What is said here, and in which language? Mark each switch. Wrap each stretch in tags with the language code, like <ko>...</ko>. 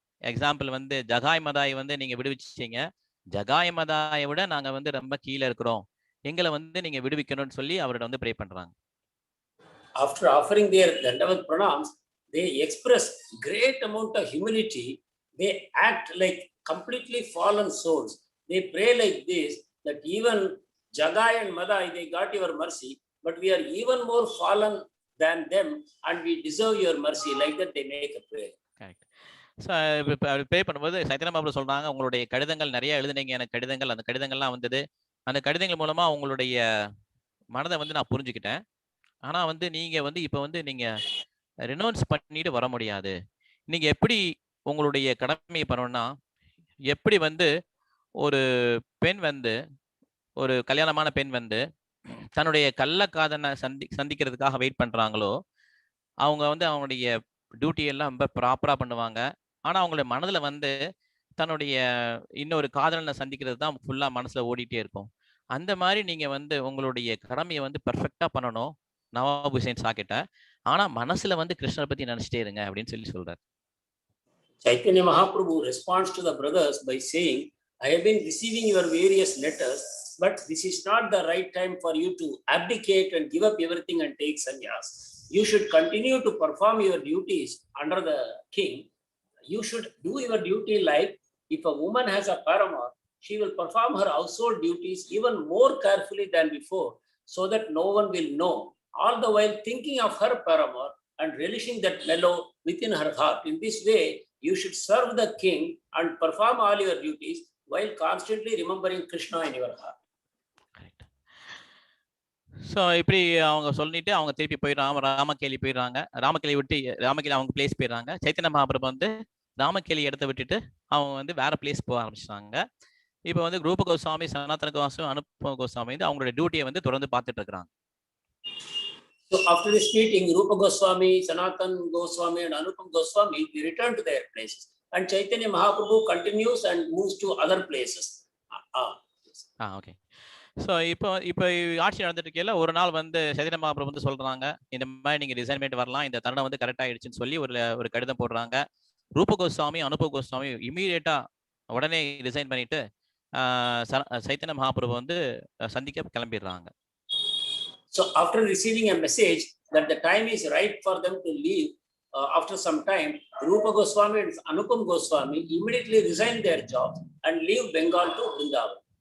<ta>Example வந்து ஜகாய் மதாய் வந்து நீங்க விடுவிச்சிட்டீங்க, ஜகாய் மதாயை விட நாங்க வந்து ரொம்ப கீழே இருக்கிறோம், எங்களை வந்து நீங்க விடுவிக்கணும்னு சொல்லி அவர்கிட்ட வந்து ப்ரே பண்றாங்க.</ta> <en>After offering their Dandavat pranams, they express great amount of humility. They act like completely fallen souls. They pray like this, that even Jagai and Madai, they got your mercy, but we are even more fallen than them and we deserve your mercy. Like that they make a prayer. Correct.</en> <ta>So pray பண்ணும்போது சைத்தன்ய மகாபிரபு சொல்றாங்க, உங்களுடைய கடிதங்கள் நிறைய எழுதுனீங்க, எனக்கு கடிதங்கள், அந்த கடிதங்கள்லாம் வந்தது, அந்த கடிதங்கள் மூலமா உங்களுடைய மனதை வந்து நான் புரிஞ்சுக்கிட்டேன். ஆனா வந்து நீங்க வந்து இப்ப வந்து நீங்க ரெனோன்ஸ் பண்ணிட்டு வர முடியாது. நீங்க எப்படி உங்களுடைய கடமையை பண்ணணும்னா, எப்படி வந்து ஒரு பெண் வந்து ஒரு கல்யாணமான பெண் வந்து தன்னுடைய கள்ளக்காதனை சந்திக்கிறதுக்காக வெயிட் பண்றாங்களோ, அவங்க வந்து அவங்களுடைய டியூட்டி எல்லாம் ரொம்ப ப்ராப்பரா பண்ணுவாங்க. ஆனா அவங்களுடைய மனதுல வந்து தன்னுடைய இன்னொரு காதலனை சந்திக்கிறது தான் ஃபுல்லா மனசுல ஓடிட்டே இருக்கும். அந்த மாதிரி நீங்க வந்து உங்களுடைய கடமையை வந்து பெர்ஃபெக்ட்டா பண்ணணும். நவாப் ஹுசைன் ஷா கிட்ட. ஆனா மனசுல வந்து கிருஷ்ணரை பத்தி நினைச்சிட்டே இருங்க அப்படின்னு சொல்றாரு.</ta> <en>Chaitanya Mahaprabhu responds to the brothers by saying, I have been receiving your various letters, but this is not the right time for you to abdicate and give up everything and take sannyas. You should continue to perform your duties under the king. You should do your duty like if a woman has a paramour, she will perform her household duties even more carefully than before, so that no one will know, all the while thinking of her paramour and relishing that mellow within her heart. In this way, you should serve the king and perform all your duties while constantly remembering Krishna in your heart.</en> <ta>So இப்படி அவங்க சொல்லிட்டு அவங்க திருப்பி போயிடுறாங்க. ராமகேலி போயிடுறாங்க. ராமகேலி விட்டு ராமகேலி அவங்க place போயிடுறாங்க. சைத்தன்ய மகாபிரபு வந்து ராமகேலி இடத்த விட்டுட்டு அவங்க வந்து வேற பிளேஸ் போக ஆரம்பிச்சிட்டாங்க. இப்போ வந்து ரூப கோஸ்வாமி, சனாதன கோஸ்வாமி, அனுப்ப கோஸ்வாமி வந்து அவங்களோட டியூட்டியை வந்து தொடர்ந்து பார்த்துட்டு இருக்கிறாங்க.</ta> <en>So after this meeting, Rupa Goswami, Sanatan Goswami, and Anupam Goswami they return to their places, and Chaitanya Mahaprabhu continues and moves to other places. Okay.</en> <ta>So இப்போ ஆட்சி நடந்துட்டு இருக்கையில ஒரு நாள் வந்து சைத்தன்ய மகாபிரபு வந்து சொல்றாங்க, இந்த மாதிரி நீங்க ரிசைன்மெண்ட் வரலாம், இந்த தருணம் வந்து கரெக்ட் ஆயிடுச்சுன்னு சொல்லி ஒரு கடிதம் போடுறாங்க. ரூப கோஸ்வாமி, அனுப்ப கோஸ்வாமி இமீடியட்டா உடனே ரிசைன் பண்ணிட்டு சைத்தன்ய மகாபிரபு வந்து சந்திக்க கிளம்பிடுறாங்க.</ta> <en>So after receiving a message that the time is right for them to leave, after some time, Rupa Goswami and Anupam Goswami immediately resign their jobs and leave Bengal to Vrindavan.</en>